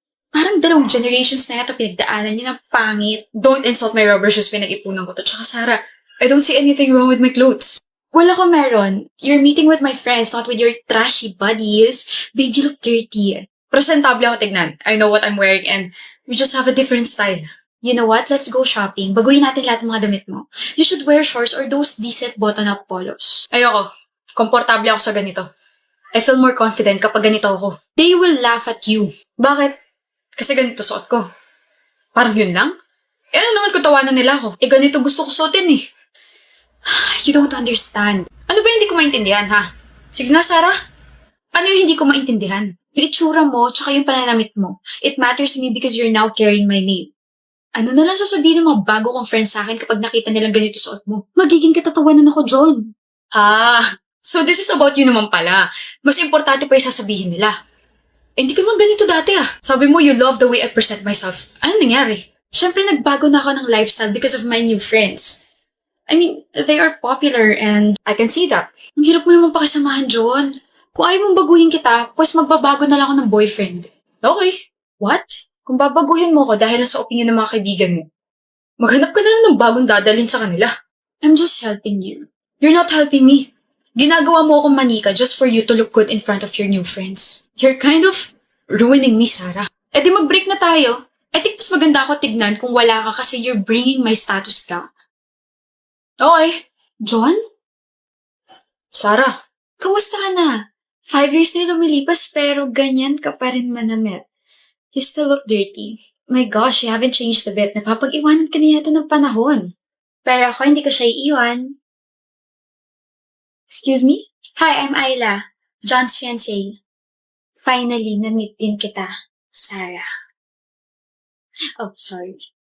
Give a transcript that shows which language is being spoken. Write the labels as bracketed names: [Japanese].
[Filipino] Parang 2 generations na yata pinagdaanan niya ng pangit. [English] Don't insult my rubber shoes, [Filipino] pinag-ipunan ko to. [English] Tsaka Sarah, I don't see anything wrong with my clothes. [Filipino] Wala ko meron. [English] You're meeting with my friends, not with your trashy buddies. Babe, you look dirty. [Filipino] Presentable ako tignan. [English] I know what I'm wearing and we just have a different style. You know what? Let's go shopping. [Filipino] Baguhin natin lahat ng mga damit mo. [English] You should wear shorts or those decent button-up polos. [Filipino] Ayoko. Komportable ako sa ganito. [English] I feel more confident [Filipino] kapag ganito ako. [English] They will laugh at you. [Filipino] Bakit? Kasi ganito suot ko. Parang yun lang? Eh ano naman kung tawanan nila ako? Eh ganito gusto ko suotin eh. [English] You don't understand. [Filipino] Ano ba hindi ko maintindihan, ha? Sige nga, Sarah. Ano yung hindi ko maintindihan? Yung itsura mo, tsaka yung pananamit mo. [English] It matters to me because you're now carrying my name. [Filipino] Ano na lang sasabihin ng mga bago kong friends sa akin kapag nakita nilang ganito suot mo? Magiging katatawanan ako, John. [English] So this is about you [Filipino] naman pala. Mas importante pa yung sasabihin nila. Hindi ka man ganito dati ah. Sabi mo [English] you love the way I present myself. [Filipino] Ano nangyari? Siyempre nagbago na ako ng lifestyle [English] because of my new friends. I mean, they are popular and I can see that. [Filipino] Ang hirap mo naman pakisamahan, John. Kung ayaw mong baguhin kita, pues magbabago na lang ako ng boyfriend. Okay. What? Kung babaguhin mo ko dahil sa opinion ng mga kaibigan mo, maghanap ka na lang ng bagong dadalhin sa kanila. [English] I'm just helping you. You're not helping me. [Filipino] Ginagawa mo akong manika [English] just for you to look good in front of your new friends. You're kind of ruining me, Sarah. [Filipino] Eh di mag-break na tayo. [English] I think [Filipino] mas maganda ako tignan kung wala ka kasi [English] you're bringing my status down. [Filipino] Okay. John? Sarah? Kamusta ka na? 5 years na lumilipas pero ganyan ka pa rin manamit. [English] You still look dirty. My gosh, you haven't changed a bit. [Filipino] Napapag-iwanan ka na yata ng panahon. Pero ako hindi ko siya iiwan. [English] Excuse me? Hi, I'm Ayla. John's fiancé. [Filipino] Finally, na-meet din kita, Sarah. Oh, sorry.